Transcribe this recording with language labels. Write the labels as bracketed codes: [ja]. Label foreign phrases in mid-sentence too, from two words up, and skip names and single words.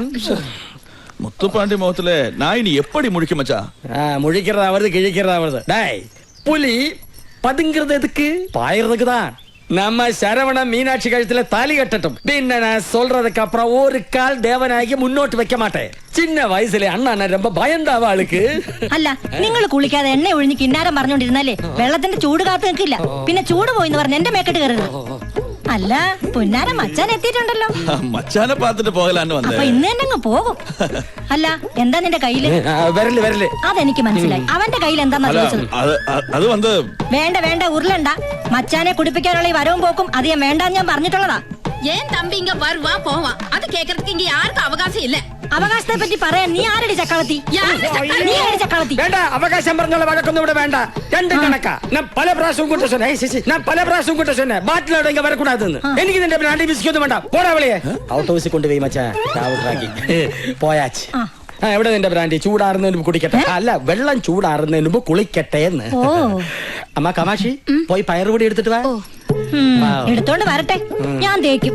[ta] முத்துப்பாண்டி முகத்துல நான் இனி எப்படி முழிக்க மச்சா? முழிக்கிறதா வருது, கிழிக்கிறதா வருது. டேய் புலி பதுங்கிறது எதுக்கு? பாயறதுக்கு தான். நம்ம சரவண மீனாட்சி கழுத்துல தாலி கட்டட்டும். பின்ன நான் சொல்றதுக்கு அப்புறம் ஒரு கால் தேவநாயகி முன்னோட்டு வைக்க மாட்டேன். சின்ன வயசுல அண்ணா ரொம்ப பயந்தாவ ஆளுக்கு. [ml] അല്ല, നിങ്ങൾ കുളിക്കാതെ എണ്ണ ഒഴിഞ്ഞ് കിന്നാരം പറഞ്ഞോണ്ടിരുന്നാലേ വെള്ളത്തിന്റെ ചൂട് കാത്തു നിൽക്കില്ല. പിന്നെ ചൂട് പോയിന്ന് പറഞ്ഞ് എന്റെ മേക്കെട്ട് കയറരുത്. അല്ല, പുന്നാര മച്ചാൻ എത്തിയിട്ടുണ്ടല്ലോ. [ta] மச்சானே பாத்திட்டு போகலான்னு வந்தே. [ml] അപ്പൊ ഇന്ന് തന്നെ അങ്ങ് പോകും. അല്ല, എന്താ നിന്റെ കയ്യില്? വരല്. അതെനിക്ക് മനസ്സിലായി. അവന്റെ കയ്യിൽ എന്താന്നാ ചോദിച്ചത്? അത് വന്ന് വേണ്ട ഉരുളണ്ട. മച്ചാനെ കുടിപ്പിക്കാനുള്ള ഈ വരവും പോക്കും അധികം വേണ്ടാന്ന് ഞാൻ പറഞ്ഞിട്ടുള്ളതാ. [ta] ஏன் தம்பி இங்க வருவா போவா? அது கேக்குறதுக்கு இங்க யாருக்கும் அவகாசம் இல்ல. [ml] അവകാശത്തെ പറ്റി പറയാൻ നീ ആരടി ചക്കളത്തി? നീ ആരടി ചക്കളത്തി? വേണ്ട, അവകാശം പറഞ്ഞുള്ള വഴക്കൊന്നും ഇവിടെ വേണ്ട. രണ്ട് കണക്കാ. ഞാൻ പല പ്രാവശ്യവും കൂട്ട [ta] சொன்னேன் பாட்டிலோட இங்க வரக்கூடாதுன்னு. [ml] എനിക്ക് നിന്റെ ബ്രാൻഡി ബിസ്കറ്റ് വേണ്ട. പോടാ വെളിയെ. ഔട്ട് ഹൗസിൽ കൊണ്ടുപോയി മച്ചാൻ ചാവുട്ടാക്കി പോയാച്ച്. എവിടെ നിന്റെ ബ്രാൻഡി? ചൂടാറുന്നതിന് കുടിക്കട്ടെ. അല്ല, വെള്ളം ചൂടാറുന്നതിന് മുമ്പ് കുളിക്കട്ടെ എന്ന്. അമ്മ കമാഷി പോയി പയറുപൊടി എടുത്തിട്ട് വാ. എടുത്തോണ്ട് വരട്ടെ, ഞാൻ തേക്കും.